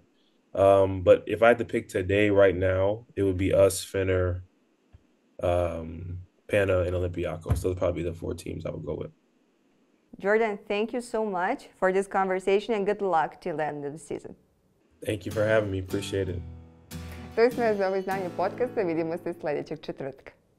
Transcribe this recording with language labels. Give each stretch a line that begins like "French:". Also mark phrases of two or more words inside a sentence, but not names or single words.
English: But if I had to pick today, right now, it would be us, Finner, Pana, and Olympiacos. Those are probably the four teams I would go with. Džordan, thank you so much for this conversation and good luck till the end of the season. Thank you for having me. Appreciate it.
Croatian: To je sve za ovo izdanje podcasta. Vidimo se sljedećeg četvrtka.